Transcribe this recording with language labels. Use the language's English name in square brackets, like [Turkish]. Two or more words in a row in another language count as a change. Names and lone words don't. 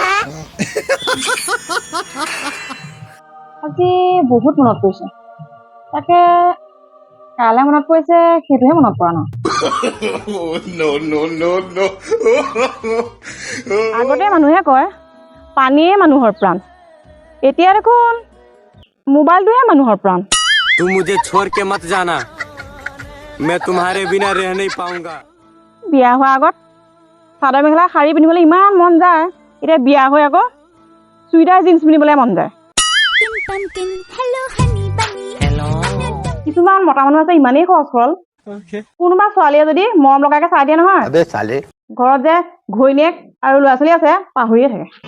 [Assamese] আজি বহুত মনত পৰিছে তাকে কাইলৈ মনত পৰিছে সেইটোহে মনত পৰা নাই আগতে মানুহে কয় পানীয়ে মানুহৰ প্ৰাণ এতিয়া দেখোন মোবাইলটোহে মানুহৰ প্ৰাণ [Hindi] तुम मुझे छोड़ के मत जाना मैं तुम्हारे बिना रह नहीं पाऊंगा [Assamese] বিয়া হোৱাৰ আগত চাদৰ মেখেলা শাৰী পিন্ধিবলৈ ইমান মন যায় এতিয়া বিয়া হৈ আকৌ চুইদাৰ জিন্স পিন্ধিবলৈ মন যায় কিছুমান মতা মানুহ আছে ইমানেই সহজ সৰল কোনোবা ছোৱালীয়ে যদি মৰম লগাকে চাই দিয়ে নহয় ঘৰত যে ঘৈণীয়েক আৰু ল'ৰা ছোৱালী আছে পাহৰিয়ে থাকে